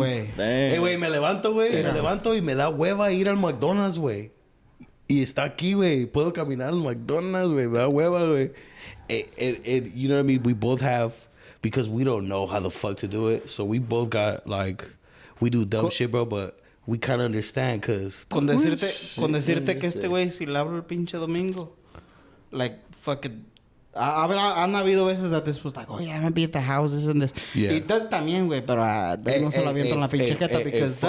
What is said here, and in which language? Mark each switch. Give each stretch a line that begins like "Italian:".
Spanish: Hey, güey, me levanto, güey. Me levanto y me da hueva ir al McDonald's, güey. Y está aquí, güey. Puedo caminar al McDonald's, güey. Me da hueva, güey.
English: And you know what I mean? We both have... Because we don't know how the fuck to do it. So we both got, like... We do dumb shit, bro, but we kind of understand, because...
Spanish: Con decirte que este güey, si le abro el pinche domingo...
English: Like, fucking...
Spanish: Han habido veces
English: that this was like, oh, yeah, I'm gonna be at the houses and this. Yeah.
Spanish: Y Doug también, güey, pero Doug no se lo avienta en la pinche jeta
English: because